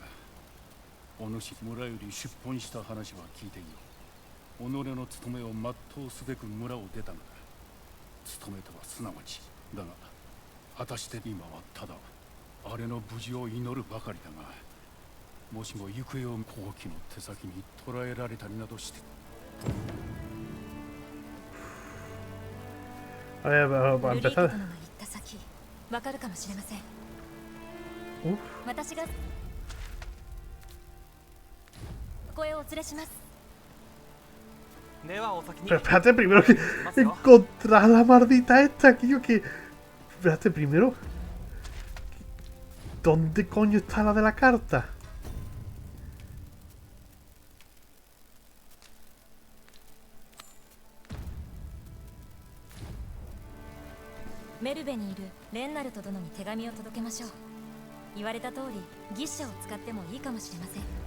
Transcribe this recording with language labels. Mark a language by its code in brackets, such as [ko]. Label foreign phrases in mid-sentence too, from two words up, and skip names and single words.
[ja] お主村より出奔した話は聞いていよう。己の務めを全うすべく村を出たのだ。務めとはすなわちだが、果たして今はただあれの無事を祈るばかりだが、もしも行方を後期の手先に捕らえられたりなどして。 [es] para empezar. [ja] 行った先、わかるかもしれません。私がここへお連れします。 [es] Pero espérate primero que encontrar la maldita esta, tío, que... Espérate primero. ¿Dónde coño está la de la carta? [ja] メルベにいるレンナルト殿に手紙を届けましょう。言われた通り牛車を使ってもいいかもしれません。